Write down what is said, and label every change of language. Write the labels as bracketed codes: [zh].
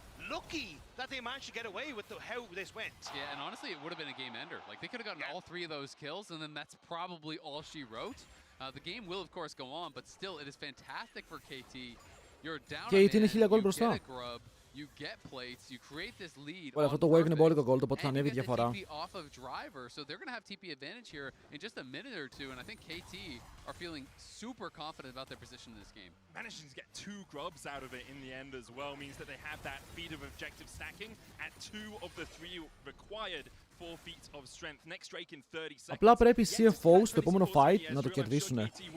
[en] Lucky that they managed to get away with how this went. Yeah, and honestly, it would have been a game ender. Like, they could have gotten all 3 of those kills, and then that's probably all she wrote. The game will, of course, go on, but still, it is fantastic for KT. You're down a man, you get a grub, you get plates, you create this lead. [el] Well, αυτό το wave είναι μπόλικο gold, οπότε θα ανέβει διαφορά. [en] Off of Driver, so they're going to have TP advantage here in just a minute or two, and I think KT are feeling super confident about their position in this game. Managing to get 2 grubs out of it in the end as well means that they have that feat of objective stacking at 2 of the 3 required 4 feet of strength. Next Drake in 30 seconds. [el] Απλά πρέπει οι CFO στο επόμενο fight να το κερδίσουν.